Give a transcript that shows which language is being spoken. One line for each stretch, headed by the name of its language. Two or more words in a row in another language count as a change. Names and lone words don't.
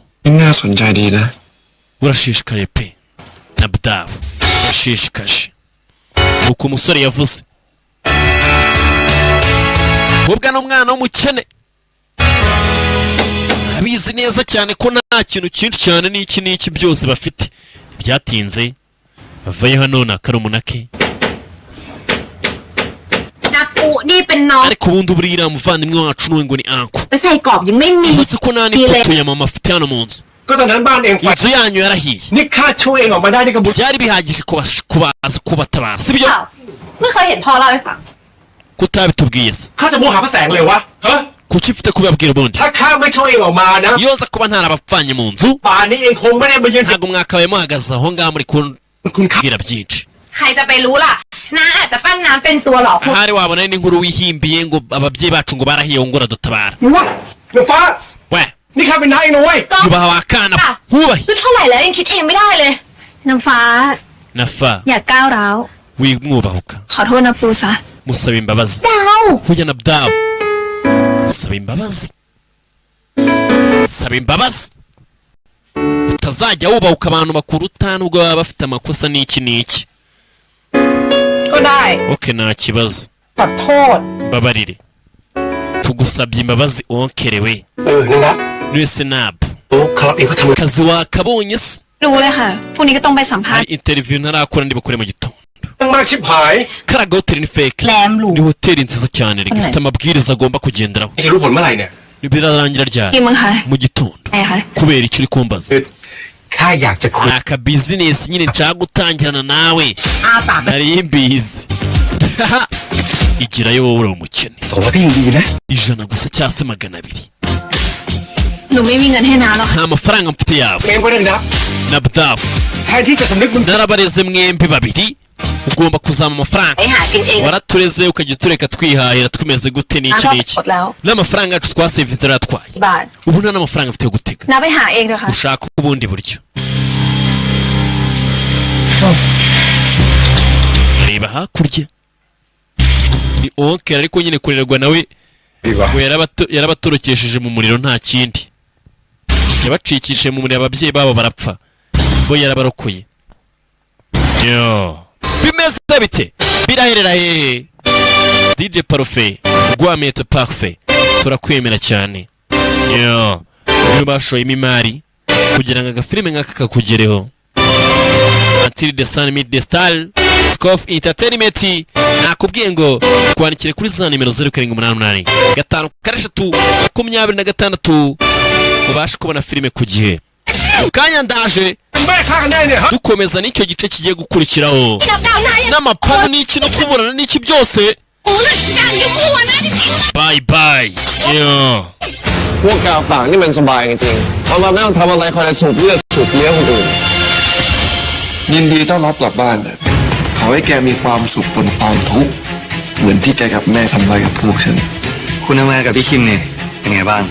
Thai: น่าสนใจดีนะ
Kinyarwanda: urashishikaye pe Nabdaw urashishikaje uko umusore yavuze ubwa n'umwana w'umukene arabizi neza cyane ko nta kintu cyinshi cyane n'iki byose bafite byatinze bavaye hano na karumunake
Thai: นับปูนี่เป็นน้อง
Kinyarwanda: ariko ubundi burira muvandimwe wacu n'uwe ngo ni anko
Thai: ไปใส่กรอบยังไม่มี
Kinyarwanda: uzi ko nta n'ifoto ya mama afite hano mu nzu
Thai: ก็ตอนนั้นบ้านเองไฟ
Kinyarwanda: inzu yanyu yarahiye
Thai: นี่ข้าช่วยเองออกมาได้นี่ก็บุญ
Kinyarwanda: byari bihagije kubaza kubatabara si byo
Thai: ไม่เคยเห็นพ่อเล่าให้ฟัง
Kinyarwanda: kutabitubwiye se
Thai: ข้าจะโมหาพระแสงเลยวะฮะ
Kinyarwanda: kuki mfite kubabwira ubundi
Thai: ถ้าข้าไม่ช่วยเองออกมานะ
Kinyarwanda: iyo nza kuba ntarabapfanye mu nzu
Thai: ป่านนี้เองคงไม่ได้มายืน
Kinyarwanda: ntabwo mwakabaye muhagaze aho ngaho muri
Thai: คุณข้า
Kinyarwanda: kubwira byinshi
Thai: ใครจะไปรู้ล่ะน้าอาจจะปั้นน้ำเป็นตัวหลอกคุณ
Kinyarwanda: ahari wabona n'inkuru wihimbiye ngo ababyeyi bacu ngo barahiye ngo uradutabara
Thai: วะเดี๋ยวฟ้า
Kinyarwanda: we
Thai: นี่ข้าเป็นนายเองนะเว้ย
Kinyarwanda: yubaha wakana wubahe
Thai: คือเท่าไหร่แล้วยังคิดเองไม่ได้เลยน้ำฟ้า
Kinyarwanda: nafa
Thai: อย่าก้าวร้าว
Kinyarwanda: wimwubahuka
Thai: ขอโทษนะปูซะ
Kinyarwanda: musaba imbabazi
Thai: ดาว
Kinyarwanda: huya Nabdaw musaba imbabazi saba imbabazi utazajya wubahuka abantu bakuruta nubwo baba bafite amakosa n'iki
Thai: ก็ได้
Kinyarwanda: oke nta kibazo
Thai: ขอโทษ
Kinyarwanda: mbabarire tugusabye imbabazi onkerewe
Thai: นี่นะ
Kinyarwanda: wese nabo
Thai: โอ้ครับเองเขาทำ
Kinyarwanda: akazi wakabonye se
Thai: รู้เลยค่ะพรุ่งนี้ก็ต้องไปสัมภาษ
Kinyarwanda: hari
Thai: ณ์
Kinyarwanda: interview ntarakora ndi bukore mu gitondo
Thai: มากชิบหาย
Kinyarwanda: karaga hoteli ni fake
Thai: แรมหรู
Kinyarwanda: ni hoteli nziza cyane reka ifite amabwiriza agomba kugenderaho
Thai: จะรู้ผลเมื่อไหร่เนี่ย
Kinyarwanda: birarangira ryari
Thai: กี่โมงคะ
Kinyarwanda: mu gitondo
Thai: ไหนคะ
Kinyarwanda: kubera icyo uri kumbaza
Thai: ข้าอยากจะคุย
Kinyarwanda: hari akabizinesi nyine nshaka gutangirana nawe
Thai: อาปาก
Kinyarwanda: nari mbizi igirayo wowe uri umukene
Thai: สองร้อยก็ยังดีนะ
Kinyarwanda: ijana gusa cyangwa se 200
Thai: หนูไม่มีเงินให้น้าหรอก
Kinyarwanda: nta mafaranga mfite yawe
Thai: เองก็ได้นะ
Kinyarwanda: Nabdaw
Thai: แทนที่จะสำนึกบุญ
Kinyarwanda: narabareze mwembi babiri ugomba kuzama amafaranga
Thai: ไปหากินเอง
Kinyarwanda: waratureze ukajya utureka twihahira twimeze gute n'iki
Thai: น้าก็
Kinyarwanda: n'iki
Thai: หมดแล้ว
Kinyarwanda: n'amafaranga yacu twasevye turatwaye
Thai: บาท
Kinyarwanda: ubu nta n'amafaranga mfite yo gutega
Thai: น้าไปหาเองเถอะค่ะ
Kinyarwanda: ushaka ubundi buryo reba hakurya ni onkel ariko nyine kurerwa nawe
Thai: ดีกว่า
Kinyarwanda: ngo yarabatorokesheje mu muriro nta kindi yabacikishije mu muriro ababyeyi babo barapfa bo yarabarokoye yo bimeze bite biraherera hehe DJ Parfait Rwamete Parfait turakwemera cyane yo iyo bashoyemo imari kugira ngo agafilime nk'aka kakugereho. Until the sun meet the star, Scoff Entertainment nakubwiye ngo twandikire kuri za nimero 0788 5 ubashe kubona filime ku gihe. Kanya ndaje dukomeza n'icyo gice kigiye gukurikiraho n'amapanu n'iki no kuburana n'iki byose.
English: Bye bye.
Thai: พวกแกฝากนี่มันสบายจริงๆวันๆไม่ต้องทำอะไรคอยสูบเลือดสูบเลี้ยงคนอื่น ยินดีต้อนรับกลับบ้านนะขอให้แกมีความสุขบนความทุกข์เหมือนที่แกกับแม่ทำไว้กับพวกฉัน คุณทำงานกับพี่คิมเนี่ยเป็นไงบ้าง